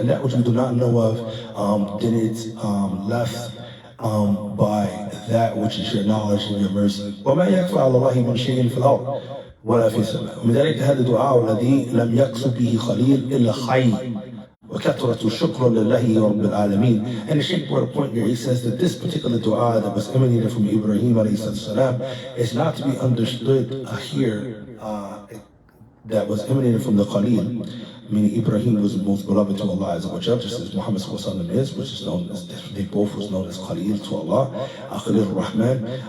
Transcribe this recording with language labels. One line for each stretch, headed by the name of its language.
English: And that which we do not know of, then it's left by that which is your knowledge and your mercy.
Arabic: وَمَا يَكْفَى عَلَى اللَّهِ مِنْ شَيْءٍ فِي الْأَرْضِ ولا في سماء. ومن ذلك هذا الدعاء الذي لم يقصد به خليل إلا خير وكثرة الشكر لله رب العالمين.
English: And the Shaykh brought a point here. He says that this particular dua that was emanated from Ibrahim alayhi salam is not to be understood here that was emanated from the Khalil, meaning Ibrahim was the most beloved to Allah Azza wa Jal, just as Muhammad is, which is known as, they both was known as Khalil to Allah, Khalil Rahman.